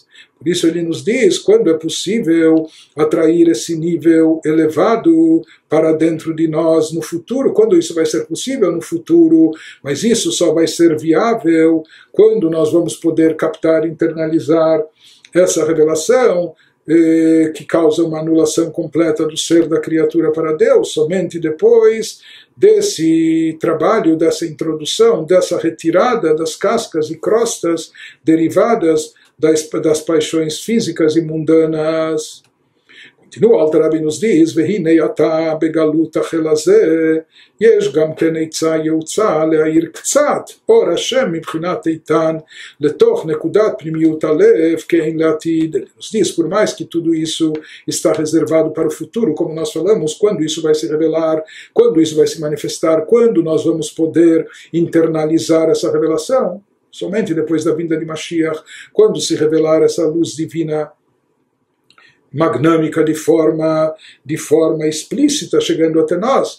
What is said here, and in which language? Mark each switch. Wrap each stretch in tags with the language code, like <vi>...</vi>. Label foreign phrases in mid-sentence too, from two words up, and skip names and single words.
<pt>Por isso ele nos diz, quando é possível atrair esse nível elevado para dentro de nós no futuro, quando isso vai ser possível no futuro, mas isso só vai ser viável quando nós vamos poder captar, internalizar essa revelação que causa uma anulação completa do ser da criatura para Deus. Somente depois desse trabalho, dessa introdução, dessa retirada das cascas e crostas derivadas das paixões físicas e mundanas. Continua, o Alter Rebbe nos diz:</pt> <he>"והנה עתה בגלות החל הזה יש גם כן עצה יעוצה להאיר קצת אור השם מבחינת איתן לתוך נקודת פנימיות הלב כעין לעתיד."</he> <pt>Ele nos diz, por mais que tudo isso está reservado para o futuro, como nós falamos, quando isso vai se revelar, quando isso vai se manifestar, quando nós vamos poder internalizar essa revelação, somente depois da vinda de Mashiach, quando se revelar essa luz divina magnâmica de forma explícita chegando até nós.</pt>